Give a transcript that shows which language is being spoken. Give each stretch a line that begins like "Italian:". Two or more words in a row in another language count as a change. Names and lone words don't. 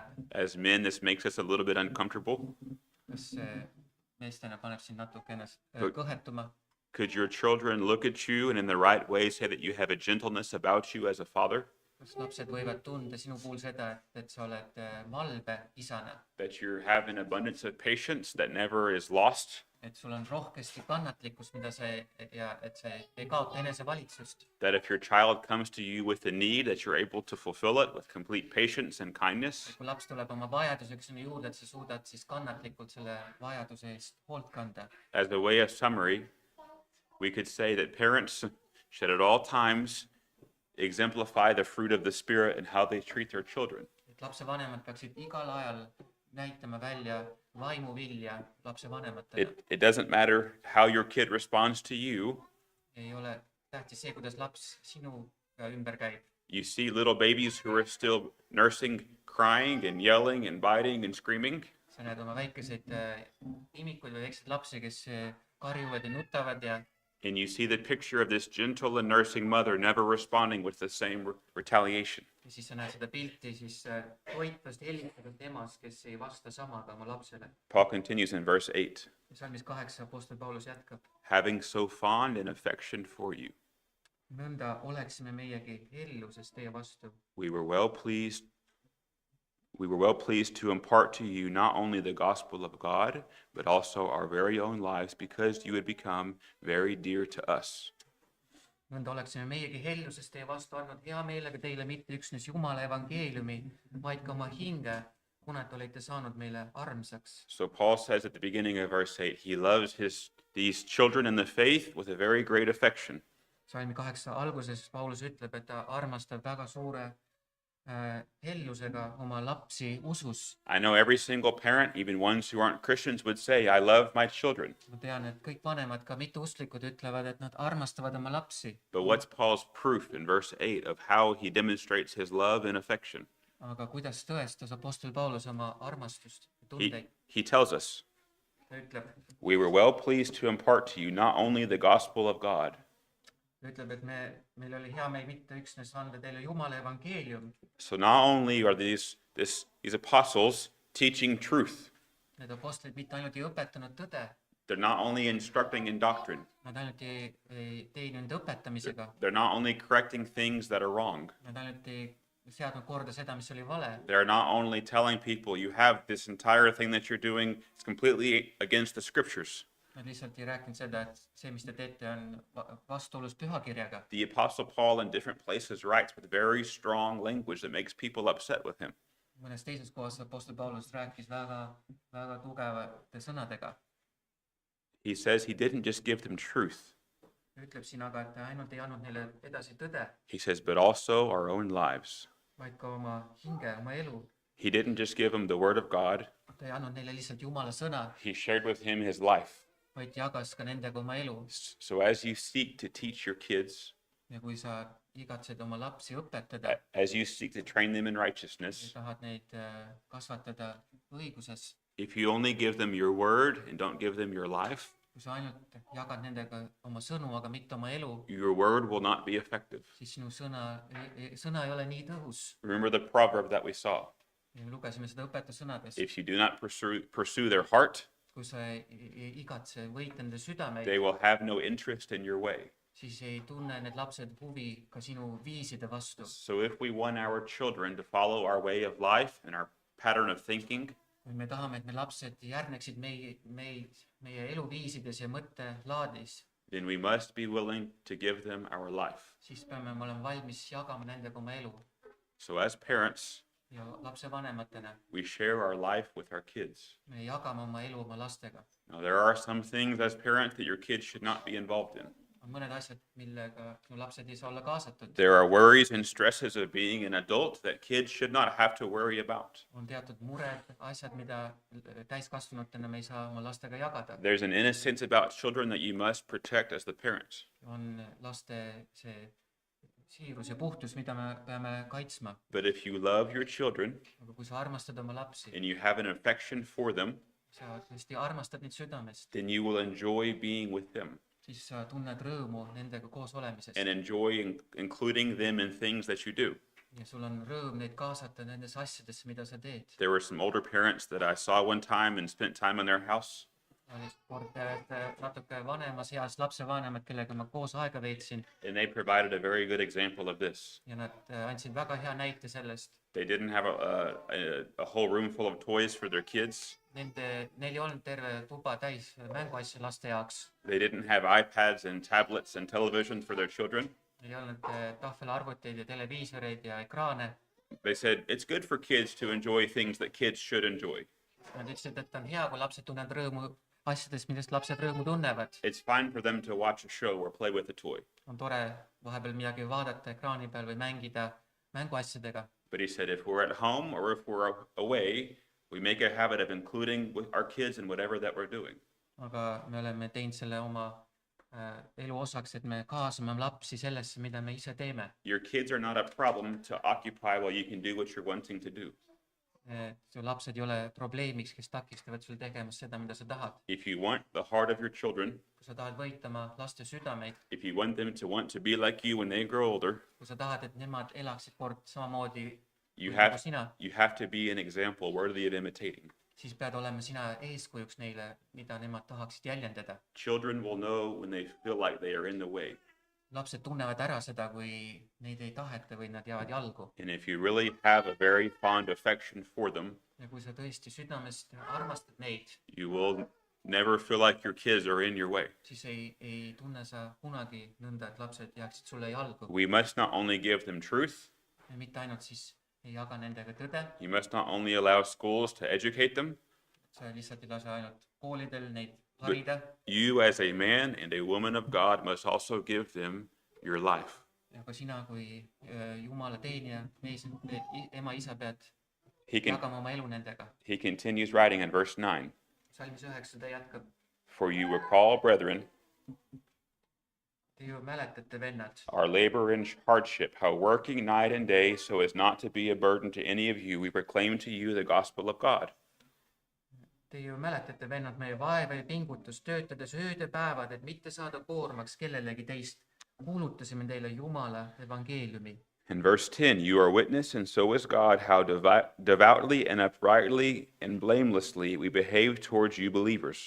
English: As men, this makes us a little bit uncomfortable.
Estonian: kas meestena paneb sind natuke ennast
English: Good.
Estonian: kõhetuma?
English: Could your children look at you and in the right way say that you have a gentleness about you as a father?
Estonian: kas lapsed võivad tunda sinu puhul seda, et sa oled malbe isana,
English: That you have an abundance of patience that never is lost?
Estonian: et sul on rohkesti kannatlikkust, mida sa ja et sa ei kaota enesevalitsust,
English: That if your child comes to you with a need, that you're able to fulfill it with complete patience and kindness?
Estonian: kui laps tuleb oma vajadusega sinu juurde, et sa suudad siis kannatlikult selle vajaduse eest hoolt kanda.
English: As a way of summary, we could say that parents should at all times exemplify the fruit of the Spirit and how they treat their children.
Estonian: et lapsevanemad peaksid igal ajal näitama välja vaimuvilja lapsevanematele.
English: It doesn't matter how your kid responds to you.
Estonian: ei ole tähtis see, kuidas laps sinuga ümber käib.
English: You see little babies who are still nursing, crying and yelling and biting and screaming.
Estonian: sa näed oma väikeseid imikuid või väikseid lapsi, kes karjuvad ja nutavad ja
English: And you see the picture of this gentle and nursing mother never responding with the same retaliation.
Estonian: ja siis sa näed seda pilti siis toitvast hellitatud emast, kes ei vasta samaga oma lapsele.
English: Paul continues in verse 8,
Estonian: ja salmis 8 Apostel Paulus jätkab.
English: having so fond an affection for you,
Estonian: nõnda oleksime meiegi helluses teie vastu.
English: we were well pleased to impart to you not only the gospel of God, but also our very own lives, because you had become very dear to us.
Estonian: nõnda oleksime meiegi helluses teie vastu andnud hea meelega teile mitte üksnes Jumala evangeeliumi, vaid ka oma hinge, kuna te olete saanud meile armsaks.
English: So Paul says at the beginning of verse 8, he loves these children in the faith with a very great affection.
Estonian: salmi 8 alguses Paulus ütleb, et ta armastab väga suure hellusega oma lapsi usus.
English: I know every single parent, even ones who aren't Christians, would say, I love my children.
Estonian: ma tean, et kõik vanemad, ka mitteusklikud, ütlevad, et nad armastavad oma lapsi.
English: But what's Paul's proof in verse 8 of how he demonstrates his love and affection?
Estonian: aga kuidas tõestas Apostel Paulus oma armastust ja tundeid?
English: He tells us,
Estonian: ta ütleb,
English: we were well pleased to impart to you not only the gospel of God,
Estonian: et meil oli hea meel mitte üksnes anda teile Jumala evangeelium.
English: so not only are these apostles teaching truth,
Estonian: Need apostlid mitte ainult ei õpetanud tõde,
English: they're not only instructing in doctrine,
Estonian: nad ainult ei teinud õpetamisega,
English: they're not only correcting things that are wrong,
Estonian: nad ainult ei seadnud korda seda, mis oli vale.
English: they're not only telling people you have this entire thing that you're doing, it's completely against the scriptures.
Estonian: Nad lihtsalt ei rääkinud seda, et see, mis te teete, on vastuolus pühakirjaga.
English: The Apostle Paul in different places writes with very strong language that makes people upset with him.
Estonian: mõnes teises kohas Apostel Paulus rääkis väga tugevate sõnadega.
English: He says he didn't just give them truth.
Estonian: Ütleb siin aga, et ta ainult ei andnud neile edasi tõde,
English: He says, but also our own lives.
Estonian: vaid ka oma hinge, oma elu.
English: He didn't just give them the word of God.
Estonian: Ta ei andnud neile lihtsalt Jumala sõna,
English: He shared with him his life.
Estonian: vaid jagas ka nendega oma elu.
English: So as you seek to teach your kids,
Estonian: ja kui sa igatsed oma lapsi õpetada
English: as you seek to train them in
Estonian: ja
English: righteousness,
Estonian: tahad neid kasvatada õiguses,
English: if you only give them your word and don't give them your life,
Estonian: kui sa ainult jagad nendega oma sõnu, aga mitte oma elu,
English: your word will not be effective.
Estonian: siis sinu sõna ei ole nii tõhus.
English: Remember the proverb that we saw.
Estonian: ja me lugesime seda õpetussõnades.
English: If you do not pursue their heart,
Estonian: kui sa ei igatse võita nende südameid,
English: they will have no interest in your way.
Estonian: siis ei tunne need lapsed huvi ka sinu viiside vastu.
English: So if we want our children to follow our way of life and our pattern of thinking,
Estonian: kui me tahame, et me lapsed järgneksid meie eluviisides ja mõttelaadis,
English: then we must be willing to give them our life.
Estonian: siis peame me olema valmis jagama nendega oma elu.
English: So as parents,
Estonian: ja lapsevanematena
English: we share our life with our kids.
Estonian: me jagame oma elu oma lastega.
English: Now, there are some things as parents that your kids should not be involved in.
Estonian: on mõned asjad, millega sinu lapsed ei saa olla kaasatud.
English: There are worries and stresses of being an adult that kids should not have to worry about.
Estonian: on teatud mured, asjad, mida täiskasvanutena me ei saa oma lastega jagada.
English: There's an innocence about children that you must protect as the parents.
Estonian: on laste see siirus ja puhtus, mida me peame kaitsma.
English: But if you love your children
Estonian: aga kui sa armastad oma lapsi,
English: and you have an affection for them,
Estonian: sa tõesti armastad neid südamest,
English: then you will enjoy being with them
Estonian: siis sa tunned rõõmu nendega koos olemisest.
English: and enjoy including them in things that you do.
Estonian: ja sul on rõõm neid kaasata nendesse asjadesse, mida sa teed.
English: There were some older parents that I saw one time and spent time in their house.
Estonian: oli kord natuke vanemas eas lapsevanemad, kellega ma koos aega veetsin
English: And they provided a very good example of this.
Estonian: ja nad andsid väga hea näite sellest.
English: They didn't have a whole room full of toys for their kids.
Estonian: Neil ei olnud terve tuba täis mänguasju laste jaoks.
English: They didn't have iPads and tablets and television for their children.
Estonian: Neil ei olnud tahvelarvuteid ja televiisoreid ja ekraane.
English: They said it's good for kids to enjoy things that kids should enjoy.
Estonian: Nad ütlesid, et on hea, kui lapsed tunnevad rõõmu asjadest, millest lapsed rõõmu tunnevad.
English: It's fine for them to watch a show or play with a toy.
Estonian: on tore vahepeal midagi vaadata ekraani peal või mängida mänguasjadega.
English: But he said if we're at home or if we're away, we make a habit of including with our kids in whatever that we're doing.
Estonian: aga me oleme teinud selle oma elu osaks, et me kaasame lapsi sellesse, mida me ise teeme.
English: Your kids are not a problem to occupy while you can do what you're wanting to do.
Estonian: et su lapsed ei ole probleemiks, kes takistavad sul tegemast seda, mida sa tahad.
English: If you want the heart of your children,
Estonian: kui sa tahad võita oma laste südameid,
English: if you want them to want to be like you when they grow older,
Estonian: kui sa tahad, et nemad elaksid kord samamoodi
English: you
Estonian: nagu
English: have
Estonian: sina,
English: you have to be an example worthy of imitating.
Estonian: siis pead olema sina eeskujuks neile, mida nemad tahaksid jäljendada.
English: Children will know when they feel like they are in the way.
Estonian: Lapsed tunnevad ära seda, kui neid ei taheta või nad jäävad jalgu.
English: And if you really have a very fond affection for them,
Estonian: Ja kui sa tõesti südamest armastad neid,
English: you will never feel like your kids are in your way.
Estonian: siis ei tunne sa kunagi nõnda, et lapsed jääksid sulle jalgu.
English: We must not only give them truth,
Estonian: Ja mitte ainult siis ei jaga nendega tõde,
English: you must not only allow schools to educate them,
Estonian: sa lihtsalt ei lase ainult koolidel neid harida,
English: you as a man and a woman of God must also give them your life.
Estonian: ja ka sina kui Jumala teenija, mees, ema, isa pead
English: He
Estonian: jagama oma elu nendega.
English: continues writing in verse 9,
Estonian: Salmis 9 ta jätkab.
English: for you recall, brethren,
Estonian: Te ju mäletate, vennad,
English: our labor and hardship, how working night and day so as not to be a burden to any of you, we proclaim to you the gospel of God.
Estonian: te ju mäletate, vennad, meie vaeva ja pingutus töötades öödepäevad, et mitte saada koormaks kellelegi teist. Kuulutasime teile Jumala evangeeliumi.
English: In verse 10, you are witness, and so is God, how devoutly and uprightly and blamelessly we behave towards you believers.